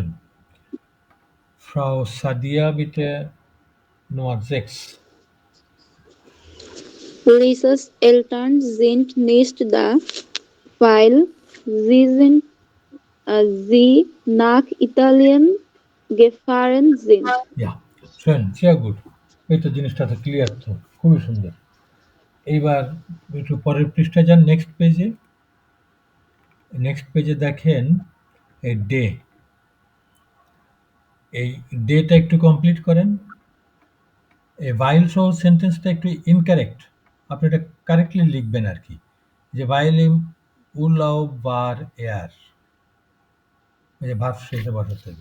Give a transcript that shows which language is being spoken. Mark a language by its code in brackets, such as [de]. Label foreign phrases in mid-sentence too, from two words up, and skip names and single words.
[de] Frau Sadia, bitte Nummer 6। Lisa's Eltern sind nicht da, weil sie nach Italien gefahren sind. Ja, schön, sehr gut। [bn] এই তো জিনিসটা তো ক্লিয়ার, তো খুবই সুন্দর। এইবার একটু পরের পৃষ্ঠায় যান, [en] next page. next page [bn] দেখেন এই ডে, এই ডেটা একটু কমপ্লিট করেন। এই ভাইল সহ সেন্টেন্সটা একটু ইনকারেক্ট, আপনি এটা কারেক্টলি লিখবেন আর কি, যে [de] weil im Urlaub war er, [bn] এই যে ভার্ব শেষে বসাতে হবে।